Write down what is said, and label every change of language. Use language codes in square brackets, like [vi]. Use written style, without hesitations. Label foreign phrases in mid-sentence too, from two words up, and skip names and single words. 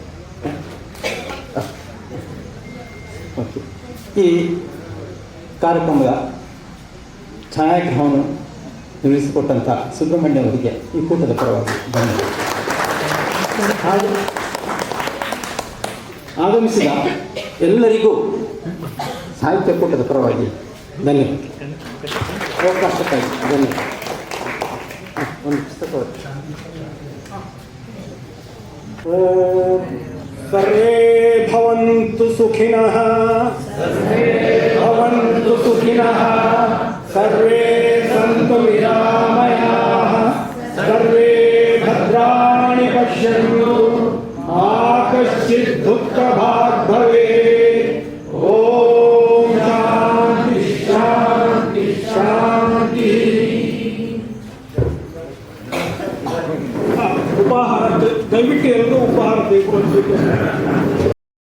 [kn] ಓಕೆ, ಈ ಕಾರ್ಯಕ್ರಮದ ಛಾಯಾಗ್ರಹವನ್ನು ನಿರ್ವಹಿಸಿಕೊಟ್ಟಂಥ ಸುಬ್ರಹ್ಮಣ್ಯ ಅವರಿಗೆ ಈ ಕೂಟದ ಪರವಾಗಿ ಧನ್ಯವಾದ. ಆಗಮಿಸಿದ ಎಲ್ಲರಿಗೂ ಸಾಹಿತ್ಯ ಕೂಟದ ಪರವಾಗಿ ಧನ್ಯವಾದ. ಅವಕಾಶಕ್ಕಾಗಿ ಧನ್ಯವಾದ. ಒಂದು ಪುಸ್ತಕ [sa] ಸರ್ವೇ ಭವಂತು ಸುಖಿನಃ ಭವಂತು ಸುಖಿನಃ ಸರ್ವೇ ಸಂತು ನಿರಾಮಯಾಃ ಸರ್ವೇ ಭದ್ರಾಣಿ ಪಶ್ಯन्तು ಮಾ ಕಶ್ಚಿತ್ ದುಃಖಭಾಗ್ ಭವೇತ್. ಓಂ ಶಾಂತಿ ಶಾಂತಿ ಶಾಂತಿ. [kn] ಉಪಹಾರ ದಯವಿಟ್ಟು ಎಲ್ಲರೂ ಉಪಹಾರ ತೆಗೆದುಕೊಳ್ಬೇಕು.